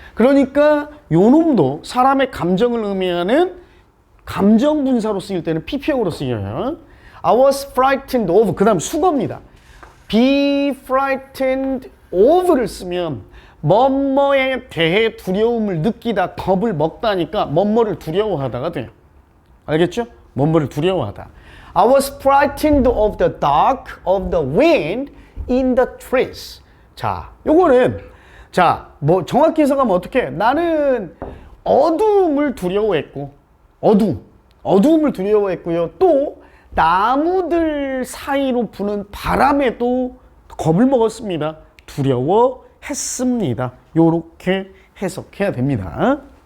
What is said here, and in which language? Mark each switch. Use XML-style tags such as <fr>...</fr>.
<ko>그러니까 요 놈도 사람의 감정을 의미하는 감정 분사로 쓰일 때는 pp형으로 쓰여요.</ko> <en>I was frightened of.</en> <ko>그 다음 수거입니다. be frightened of를 쓰면 뭐뭐에 대해 두려움을 느끼다, 겁을 먹다니까 뭐뭐를 두려워하다가 돼요. 알겠죠? 뭐뭐를 두려워하다.</ko> <en>I was frightened of the dark, of the wind in the trees.</en> <ko>자, 요거는 자, 뭐 정확히 해석하면 어떻게? 나는 어두움을 두려워했고, 어두움을 두려워했고요. 또 나무들 사이로 부는 바람에도 겁을 먹었습니다. 두려워했습니다. 요렇게 해석해야 됩니다.</ko>